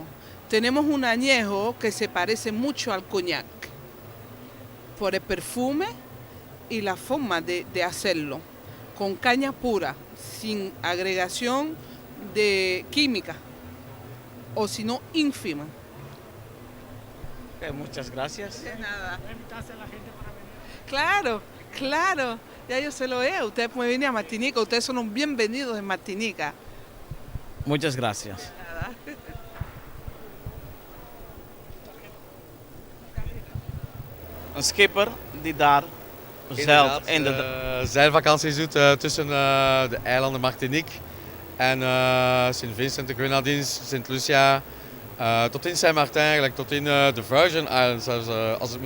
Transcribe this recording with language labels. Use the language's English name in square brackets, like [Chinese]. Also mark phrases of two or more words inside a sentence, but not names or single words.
[Spanish] Tenemos un añejo que se parece mucho al coñac por el perfume y la forma de hacerlo, con caña pura, sin agregación de química, o si no, ínfima. Muchas gracias. De nada. Claro, claro. Ya yo se lo he. Ustedes pueden venir a Martinica. Ustedes son bienvenidos en Martinica. Muchas gracias. De nada. [Dutch] Een skipper die daar zeilt in de... zeilvakanties doet tussen de eilanden Martinique en Sint Vincent, de Grenadines, Sint Lucia, tot in Saint-Martin eigenlijk, tot in de Virgin Islands als het moet.